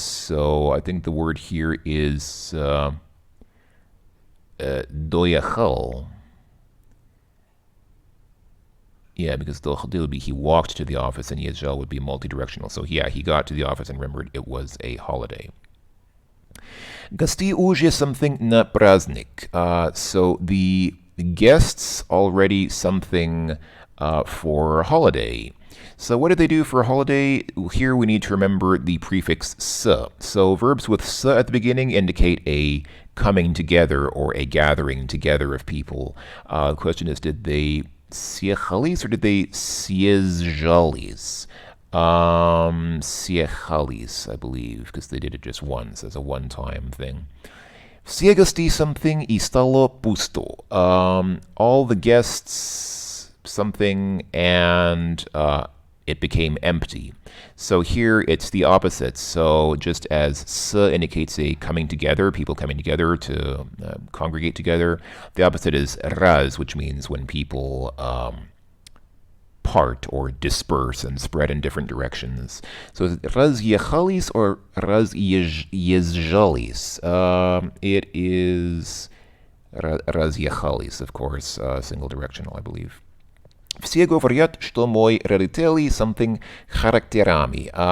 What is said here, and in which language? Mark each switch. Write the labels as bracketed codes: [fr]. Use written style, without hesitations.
[en] So I think the word here is doyachal. Yeah, because dochal would be he walked to the office, and yechal would be multi-directional. So yeah, he got to the office and remembered it was a holiday. [ru] Гости уже [en] something [ru] на праздник. [en] So the guests already something for holiday. So what did they do for a holiday? Here we need to remember the prefix s. So verbs with s at the beginning indicate a coming together or a gathering together of people. The question is, did they съехались or did they съезжались? Съехались, I believe, because they did it just once as a one-time thing. [ru] Все гости [en] something [ru] и стало пусто. [en] All the guests something and it became empty. So here it's the opposite. So just as s indicates a coming together, people coming together to congregate together, the opposite is raz, which means when people part or disperse and spread in different directions. So is it разъехались or разъезжались? It is разъехались, of course, single directional, I believe. [ru] Все говорят, что мои родители [en] something [ru] характерами.